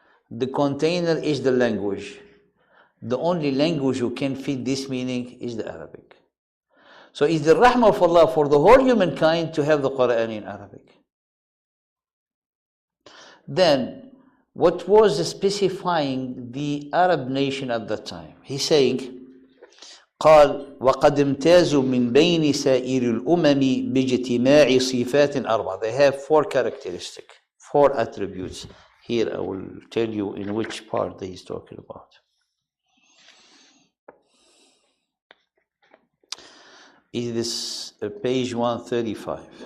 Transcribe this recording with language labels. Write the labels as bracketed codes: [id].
[en] The container is the language. The only language who can fit this meaning is the Arabic. So it's the rahmah of Allah for the whole humankind to have the Quran in Arabic. Then, what was specifying the Arab nation at that time? He's saying, [ar] قال وقد امتازوا من بين سائر الأمم باجتماع صفات أربعة. [en] They have 4 characteristics, 4 attributes. Here I will tell you in which part he's talking about. It is page 135.